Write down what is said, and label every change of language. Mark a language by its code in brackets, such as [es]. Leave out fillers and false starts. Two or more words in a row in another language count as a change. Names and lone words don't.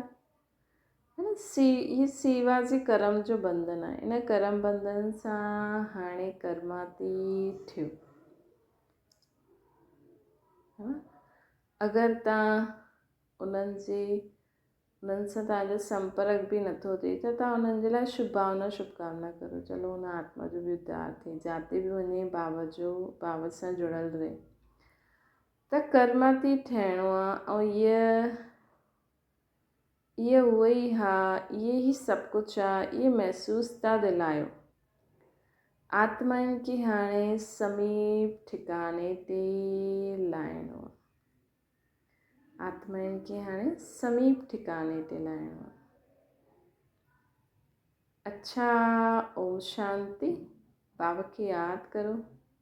[sd] है न, इहे सेवा जे कर्म जो बंधन आहे। इन कर्म बंधन सां हाणे कर्माती थियो। है न, अगरि तव्हां उन्हनि सां तव्हांजो संपर्क बि नथो थिए त तव्हां उन्हनि जे लाइ शुभकामना करो। चलो हुन आत्मा जो बि उद्धार थिए, जिते बि वञे बाबा सां जुड़ियल रहे। त कर्माती ठहिणो आहे ऐं इहे उहो ई हा, इहे ई सभु कुझु आहे, इहे महसूस था दिलायो। आत्माउनि खे हाणे समीप ठिकाने ते लाहिणो आहे। आत्माउनि खे हाणे समीप ठिकाने ते लाहिणो आहे। अच्छा, ओम शांति। बाबा खे यादि करो।